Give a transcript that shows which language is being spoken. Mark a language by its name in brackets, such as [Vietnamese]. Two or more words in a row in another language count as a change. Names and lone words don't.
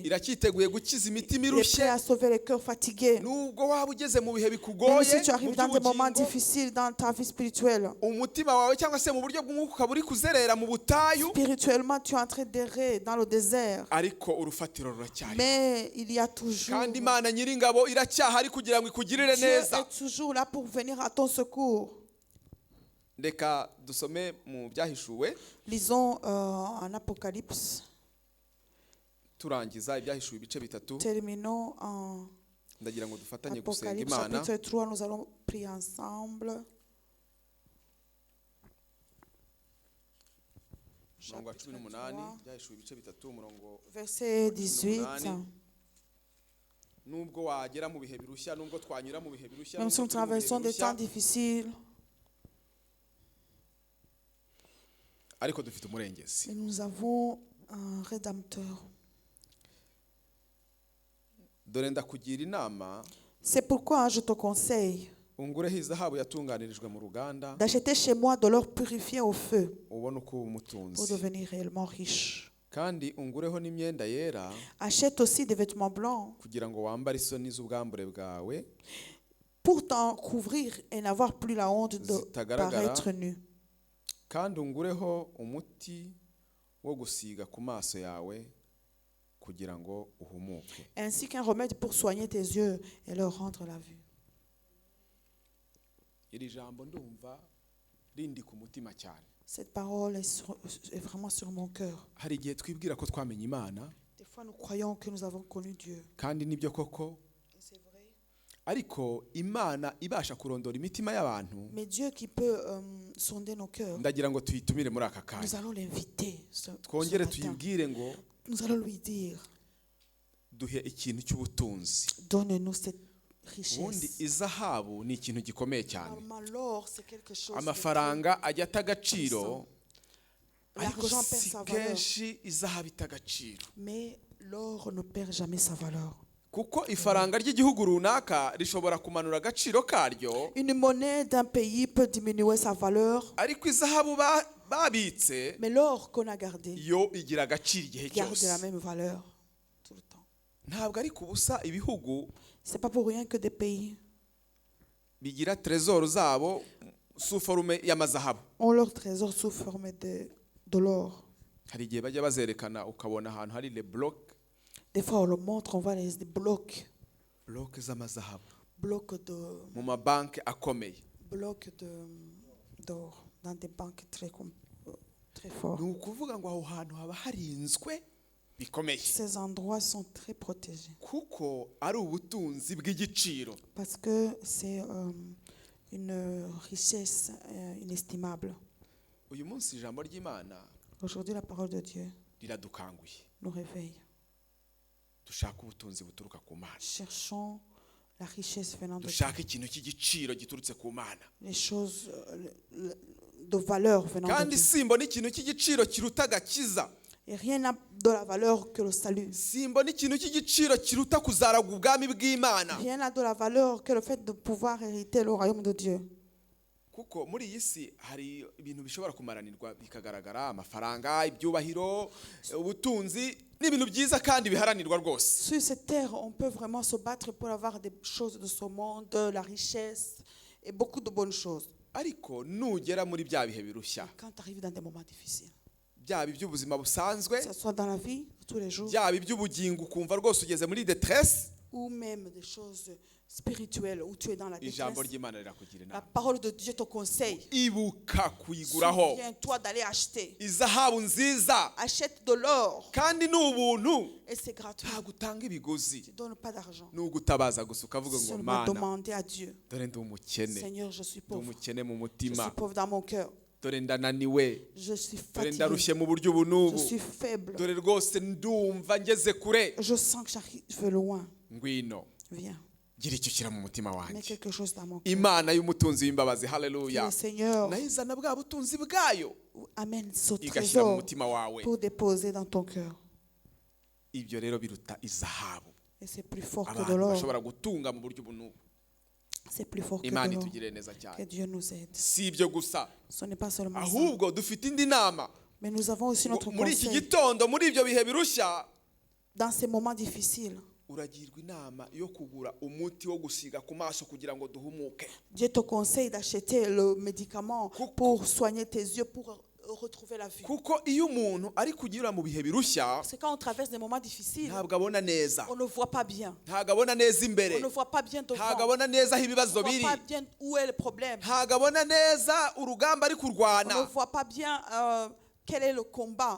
[Kinyarwanda] iracyiteguye gukiza imitima [French] Il est prêt [Kinyarwanda] irushye. [French] à sauver les cœurs fatigués. [Kinyarwanda] Nubwo waba ugeze mu bihe [French] Même [Kinyarwanda] bikugoye [French] si tu [Kinyarwanda] mu [French] arrives dans des moments [Kinyarwanda] by'ubugingo, [French] difficiles dans ta vie spirituelle, [Kinyarwanda] umutima wawe cyangwa se mu buryo bw'umwuka ukaba uri kuzerera mu butayu, [French] spirituellement, tu es en train d'errer dans le désert. [Kinyarwanda] ariko urufatiro ruracyari, [French] Mais il y a toujours. [Kinyarwanda] kandi Imana nyiringabo iracyahari kugira ngo ikugirire [French] Dieu [Kinyarwanda] neza. [French] est toujours là pour venir à ton secours. [Kinyarwanda] Reka dusome mu byahishuwe [French] Lisons en Apocalypse. [Kinyarwanda] turangiza ibyahishuwe ibice bitatu. [French] Terminons en [Kinyarwanda] Ndagira ngo dufatanye gusenga Apocalypse Imana. [French] chapitre 3. Nous allons prier ensemble. [Kinyarwanda] Umurongo wa [French] Chapitre 18, 3, [Kinyarwanda] byahishuwe ibice bitatu, umurongo [French] verset 18. [Kinyarwanda] nubwo wagera mu bihe birushya, nubwo twanyura mu bihe birushya, [French] Même si nous traversons des temps difficiles, [Kinyarwanda] ariko dufite umurengezi. [French] mais nous avons un rédempteur. [Kinyarwanda] Dore ndakugira inama, [French] C'est pourquoi je te conseille [Kinyarwanda] ungureho izahabu yatunganirijwe mu ruganda, [French] d'acheter chez moi de l'or purifié au feu [Kinyarwanda] ubone uko uba [French] pour [Kinyarwanda] umutunzi, [French] devenir réellement riche. [Kinyarwanda] kandi ungureho n'imyenda yera, [French] Achète aussi des vêtements blancs [Kinyarwanda] kugira ngo wambare isoni z'ubwambure bwawe [French] pour t'en couvrir et n'avoir plus la honte de [Kinyarwanda] zitagaragara, [French] paraître nu. [Kinyarwanda] kandi ungureho umuti wo gusiga ku maso yawe kugira ngo uhumuke. [French] Ainsi qu'un remède pour soigner tes yeux et leur rendre la vue. [Kinyarwanda] Iri jambo ndumva rindi ku mutima cyane. [French] Cette parole est vraiment sur mon cœur. [Kinyarwanda] Hari igihe twibwira ko twamenye Imana, [French] Des fois, nous croyons que nous avons connu Dieu. [Kinyarwanda] kandi nibyo koko, [French] Et c'est vrai. [Kinyarwanda] ariko Imana ibasha kurondora imitima y'abantu [French] Mais Dieu qui peut sonder nos cœurs. [Kinyarwanda] ndagira ngo tuyitumire muri aka [French] Nous [Kinyarwanda] kanya [French] allons l'inviter ce [Kinyarwanda] twongere [French] matin. [Kinyarwanda] tuyibwire ngo [French] Nous allons lui dire, [Kinyarwanda] duhe ikintu cy'ubutunzi. [French] donne-nous cette [Kinyarwanda] ubundi [French] richesse. [Kinyarwanda] izahabu ni ikintu gikomeye cyane. [French] Normalement, l'or, c'est quelque chose de [Kinyarwanda] amafaranga ajya ata agaciro, [French] très- [Kinyarwanda] ariko [French] L'argent perd [Kinyarwanda] si [French] sa valeur, [Kinyarwanda] kenshi izahabu ita agaciro, [French] mais l'or ne perd jamais sa valeur. [Kinyarwanda] kuko ifaranga ry'igihugu runaka rishobora kumanura agaciro karyo, [French] Une monnaie d'un pays peut diminuer sa valeur, [Kinyarwanda] ariko izahabu babitse [French] mais l'or qu'on a gardé [Kinyarwanda] yo igira agaciro igihe [French] garde [Kinyarwanda] cyose. [French] la même valeur tout le temps. [Kinyarwanda] ntabwo ari ku busa ibihugu [French] C'est pas pour rien que des pays [Kinyarwanda] bigira trezoro zabo [French] sous forme [Kinyarwanda] y'amazahabu. [French] ont leur trésor sous forme de l'or. [Kinyarwanda] hari igihe bajya bazerekana ukabona ahantu hari [French] le bloc Des fois, on le montre, on voit des blocs [Kinyarwanda] z'amazahabu [French] de [Kinyarwanda] mu mabanki akomeye. [French] d'or dans des banques très forts. [Kinyarwanda] ni ukuvuga ngo aho hantu haba harinzwe bikomeye, [French] Ces endroits sont très protégés [Kinyarwanda] kuko ari ubutunzi bw'igiciro. [French] parce que c'est une richesse inestimable. [Kinyarwanda] uyu munsi ijambo ry'Imana [French] Aujourd'hui, la parole de Dieu [Kinyarwanda] riradukanguye, [French] nous réveille. [Kinyarwanda] dushaka ubutunzi buturuka ku Mana, [French] Cherchons la richesse venant de Dieu, [Kinyarwanda] dushaka ikintu cy'igiciro giturutse ku Mana. [French] les choses de valeur venant de [Kinyarwanda] kandi [French] Dieu. [Kinyarwanda] simbona ikintu cy'igiciro kiruta agakiza, [French] Et rien n'a de la valeur que le salut. [Kinyarwanda] simbona ikintu cy'igiciro kiruta kuzaragwa ubwami bw'Imana, [French] Rien n'a de la valeur que le fait de pouvoir hériter le royaume de Dieu. [Kinyarwanda] kuko muri iyi si hari ibintu bishobora kumaranirwa bikagaragara, amafaranga, ibyubahiro, ubutunzi n'ibintu byiza kandi biharanirwa rwose. [French] Sur cette terre, on peut vraiment se battre pour avoir des choses de ce monde, la richesse et beaucoup de bonnes choses. [Kinyarwanda] ariko nugera muri bya bihe birushya, [French] Quand tu arrives dans des moments difficiles, [Kinyarwanda] byaba iby'ubuzima busanzwe, [French] que ce soit dans la vie de tous les jours [Kinyarwanda] byaba iby'ubugingo ukumva rwose ugeze muri detresse, [French] ou même des choses spirituelles où tu es dans la [Kinyarwanda] ijambo [French] détresse, [Kinyarwanda] ry'Imana rirakugira [French] la [Kinyarwanda] inama. [French] parole de Dieu te conseille. [Kinyarwanda] ibuka kuyiguraho [French] Souviens-toi d'aller acheter. [Kinyarwanda] izahabu nziza, [French] Achète de l'or [Kinyarwanda] kandi ni ubuntu, [French] et c'est gratuit. [Kinyarwanda] ntabwo utanga ibigozi, [French] Tu ne donnes pas d'argent. [Kinyarwanda] ni ugutabaza gusa ukavuga ngo [French] Seulement [Kinyarwanda] Mana, [French] demander à Dieu. [Kinyarwanda] dore ndi umukene, [French] Seigneur, je suis [Kinyarwanda] ndi [French] pauvre. [Kinyarwanda] umukene mu [French] Je [Kinyarwanda] mutima, [French] suis pauvre dans mon cœur. [Kinyarwanda] dore ndananiwe, [French] Je suis [Kinyarwanda] dore [French] fatigué. [Kinyarwanda] ndarushye mu buryo ubu [French] Je [Kinyarwanda] n'ubu, [French] suis faible. [Kinyarwanda] dore rwose ndumva ngeze kure. [French] Je sens que j'arrive loin. [Kinyarwanda] ngwino [French] Viens. [Kinyarwanda] gira icyo ushyira mu mutima [French] Mets [Kinyarwanda] wanjye. [French] quelque chose dans mon cœur. [Kinyarwanda] Imana y'umutunzi w'imbabazi, [French] Que [Kinyarwanda] haleluya, [French] le Seigneur [Kinyarwanda] nayo izana bwa butunzi bwayo [French] amène ce [Kinyarwanda] igashyira mu [French] trésor [Kinyarwanda] mutima wawe. [French] pour déposer dans ton cœur. [Kinyarwanda] ibyo rero biruta izahabu [French] Et c'est plus fort que de [Kinyarwanda] abantu [French] l'or. [Kinyarwanda] bashobora gutunga mu buryo ubu n'ubu. [French] C'est plus fort que [Kinyarwanda] Imana [French] de l'or. [Kinyarwanda] itugirire neza [French] Que [Kinyarwanda] cyane. [French] Dieu nous aide. [Kinyarwanda] Si ibyo gusa, [French] Ce n'est pas seulement ça. [Kinyarwanda] ahubwo dufite indi nama. [French] Mais nous avons aussi notre [Kinyarwanda] muri iki [French] conseil. [Kinyarwanda] gitondo, muri ibyo bihe birushya, [French] Dans ces moments difficiles, [Kinyarwanda] uragirwa inama yo kugura umuti wo gusiga ku maso kugira ngo duhumuke. [French] Dieu te conseille d'acheter le médicament pour soigner tes yeux, pour retrouver la vue. [Kinyarwanda] kuko iyo umuntu ari kunyura mu bihe birushya, [French] C'est quand on traverse des moments difficiles, [Kinyarwanda] ntabwo abona neza, [French] on ne voit pas bien. [Kinyarwanda] ntabwo abona neza imbere, [French] On ne voit pas bien devant. [Kinyarwanda] ntabwo abona neza aho [French] On [Kinyarwanda] ibibazo [French] ne voit [Kinyarwanda] biri, [French] pas bien où est le problème. [Kinyarwanda] ntabwo abona neza urugamba ari [French] On ne [Kinyarwanda] kurwana, [French] voit pas bien quel est le combat.